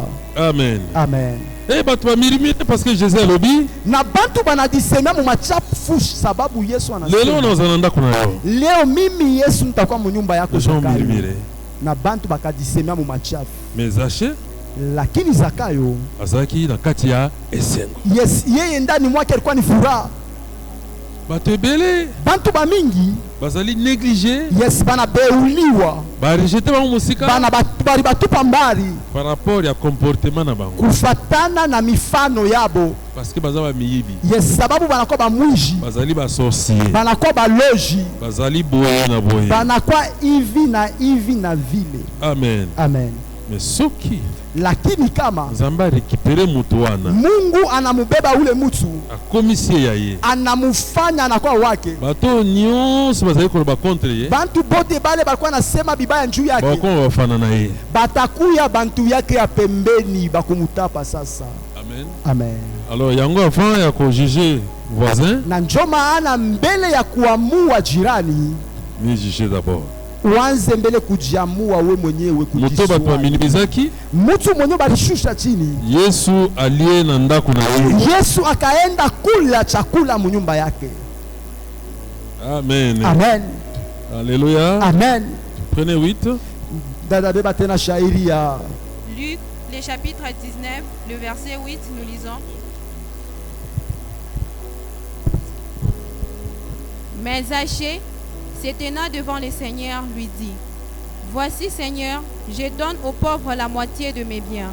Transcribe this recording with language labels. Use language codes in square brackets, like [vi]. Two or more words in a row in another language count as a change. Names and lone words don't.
[ln] Amen. Amen. Eh batu bamirimire [fr] parce que [ln] Jésus alobi. [sw] Na bantu banadisema mu machafu sababu Yesu anasema. [ln] Lelo na ndako na yo. [sw] Leo mimi Yesu nitakuwa mu nyumba yako Zakayo. Na bantu bakadisema mu machafu. [fr] Mais Zaché [sw] lakini Zakayo [ln] azaki na kati ya esengo. [sw] Yes, yeye ndani mwake alikuwa ni furaha. [ln] Batu ebele. [sw] Bantu ba mingi [ln] bazali négligé. [sw] Yes, bana beuliwa. [ln] Ba rejeter ba musika. [sw] Bana bari batupa mbali. [fr] Par rapport [ln] ya comportement na bango. [sw] Kufatana na mifano yabo. [fr] Parce que [ln] bazaba miyibi. [sw] Yes, sababu banakuwa ba mwishi. [ln] Bazali ba sorcier. [sw] Banakuwa ba loji. [ln] Bazali boye na boye. [sw] Banakuwa hivi na vile. Amen. Amen. [ln] Mais soki [sw] lakini kama [ln] Nzamba récupérer mutu wana, [sw] Mungu anamubeba ule mutu, [ln] akomisie yaye, [sw] anamufanya anakuwa wake. [ln] Bato nyonso bazali koloba contre ye. [sw] Bantu bote bale balikuwa nasema bibaya njuu yake. [ln] Bakoma bafana na ye. [sw] Batakuya bantu yake ya pembeni bakumutapa sasa. Amen. Amen. [ln] Alors yango avant ya ko juger voisin. [sw] Na njo maana mbele ya kuamua jirani, [fr] ni juger d'abord. [sw] Uanze mbele kujiamua we mwenyewe kujisua. [ln] Muto batu baminibizaki. [sw] Mutu mwenyewe balishusha chini. [ln] Yesu alie na ndako na ye. [sw] Yesu akaenda kula chakula mu nyumba yake. Amen. Amen. Alléluia. Amen. [fr] Prenez 8. [sw] Dada beba tena shairi ya [fr] Luc, le chapitre 19, le verset 8, nous lisons. Mais Zachée, se tenant devant le Seigneur, lui dit: Voici, Seigneur, je donne aux pauvres la moitié de mes biens.